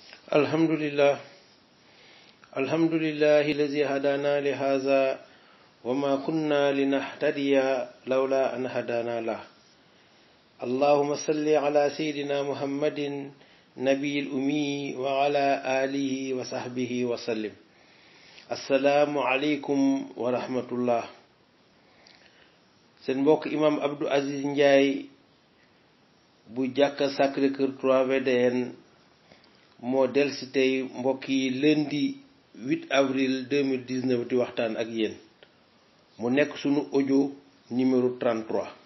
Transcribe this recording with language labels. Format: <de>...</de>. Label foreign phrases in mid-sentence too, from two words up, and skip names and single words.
<ar>الحمد لله الحمد لله الذي هدانا لهذا وما كنا لنهتدي لولا أن هدانا له. اللهم صل على سيدنا محمد نبي الأمي وعلى آله وصحبه وسلم. السلام عليكم ورحمة الله.</ar> <wo>seen mbokk imam Abdou Aziz Ndiaye bu jàkka Sacré-Cœur 3 VDN moo delsi tey mbokk yi</wo> <fr>lundi 8 avril 2019</fr> <wo>di waxtaan ak yéen mu nekk sunu</wo> <fr>audio numéro</fr> <wo>33.</wo>